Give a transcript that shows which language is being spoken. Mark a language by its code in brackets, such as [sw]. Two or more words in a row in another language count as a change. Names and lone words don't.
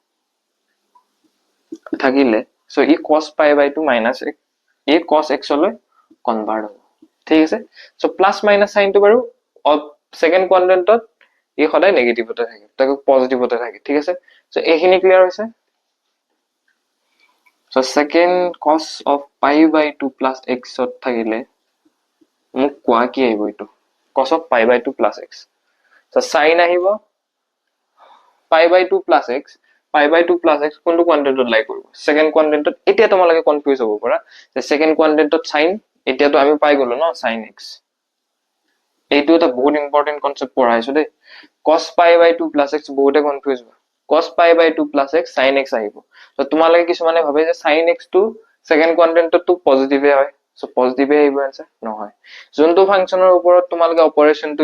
[as] থাকিলে so ই [en] cos pi by 2 minus x [as] এই cos x লৈ কনভার্ট হ'ব ঠিক আছে so [en] plus minus sine [as] তো বাৰু [en] second quadrant [as] ই সদায় নেগেটিভতে থাকে তাকে পজিটিভতে থাকে ঠিক আছে so এইখিনি ক্লিয়ার হৈছে [en] so second cos of pi by 2 plus x [as] ত থাকিলে মোক কোৱা কি আহিব এটো [en] cos of pi by 2 plus x so sin [as] আহিব [en] pi by 2 plus x pi by 2 plus x [as] কোনটো কোয়াড্রেন্টত লাই কৰিব [en] second quadrant [as] এতিয়া তোমালকে কনফিউজ হ'ব পৰা যে [en] second quadrant [as] sin এতিয়া তো আমি পাই গলো ন [en] sin x [as] এইটো এটা বহুত [en] important concept [as] পঢ়াইছো দে [en] cos pi by 2 plus x [as] বহুতে কনফিউজ হয় [en] cos pi by 2 plus x sin x [as] আহিব তো তোমালকে কিছুমানে ভাবে যে [en] sin x [as] টো [en] second quadrant [as] তো পজিটিভে হয় [en] so positive [as] আহিব आंसर নহয় যোনটো ফাংশনৰ ওপৰত তোমালকে অপাৰেশনটো